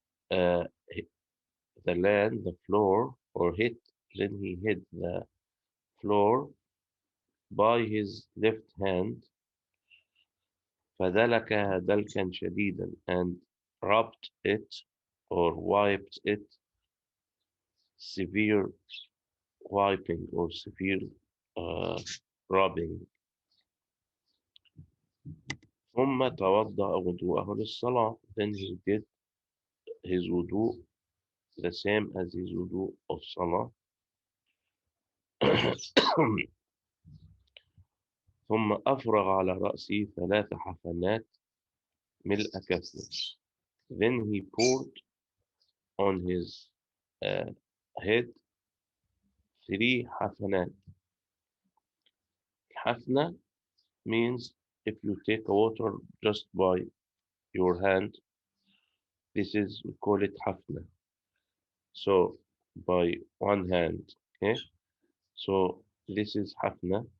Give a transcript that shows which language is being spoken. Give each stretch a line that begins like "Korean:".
English: uh, the land, the floor, or then he hit the floor by his left hand,
Arabic: فدلكها دلكا شديدا,
English: and rubbed it or wiped it, severe wiping or severe rubbing.
Arabic: ثم توضأ وضوءه للصلاة,
English: then he did his wudu the same as his wudu of salah.
Arabic: ثم أفرغ على رأسه 3 حفنات ملء كفه,
English: then he poured on his head
Arabic: 3 حفنات.
English: حفنة means if you take water just by your hand. This is, we call it hafna. So by one hand, okay? So this is hafna.